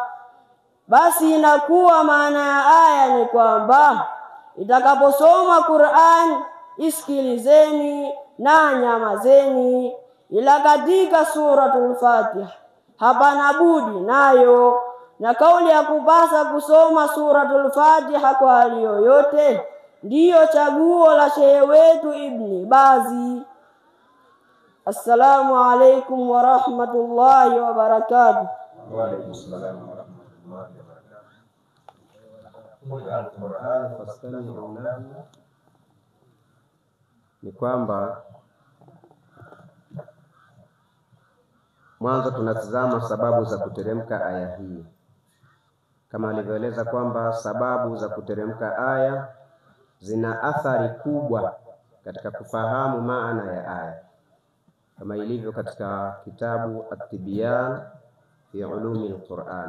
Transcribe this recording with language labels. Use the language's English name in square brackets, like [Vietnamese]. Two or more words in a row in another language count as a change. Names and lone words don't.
[Swahili] Basi inakuwa maana ya aya ni kwamba itakaposoma Qur'an isikilizeni na nyamazeni. Ila katika suratul Fatiha hapana budi nayo, na kauli ya kupasa kusoma suratul Fatiha kwa hali yoyote ndiyo chaguo la shehe wetu Ibn Bazi. [Arabic] السلام عليكم ورحمة الله وبركاته. وعليكم السلام ورحمة الله وبركاته. القرآن فاستمعوا له, [Swahili] ni kwamba mwanzo tunatazama sababu za kuteremka aya hii, kama alivyoeleza kwamba sababu za kuteremka aya zina athari kubwa katika kufahamu maana ya aya, kama ilivyo katika kitabu At-Tibyan fi ulumi al-Qur'an.